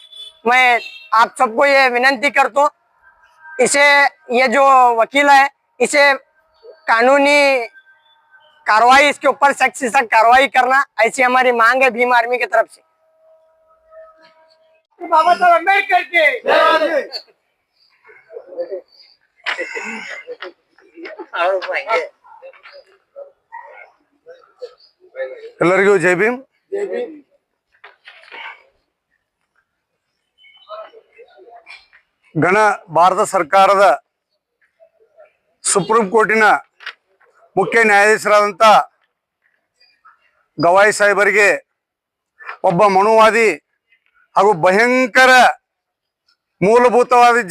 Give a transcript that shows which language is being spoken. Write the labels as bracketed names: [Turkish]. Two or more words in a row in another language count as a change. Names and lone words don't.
[Hindi] मैं आप सबको ये विनंती करता हूँ, इसे ये जो वकील है इसे कानूनी कार्रवाई इसके ऊपर सख्त से सख्त कार्रवाई करना, ऐसी हमारी मांग है भीम आर्मी की तरफ से। बाबा साहब अम्बेडकर के [Kannada] ಎಲ್ಲರಿಗೂ ಜೈ ಭೀಮ್। ಗಣ ಭಾರತ ಸರ್ಕಾರದ ಸುಪ್ರೀಂ ಕೋರ್ಟಿನ ಮುಖ್ಯ ನ್ಯಾಯಾಧೀಶರಾದಂಥ ಗವಾಯಿ ಸಾಹೇಬರಿಗೆ ಒಬ್ಬ ಮನುವಾದಿ ಹಾಗೂ ಭಯಂಕರ ಮೂಲಭೂತವಾದ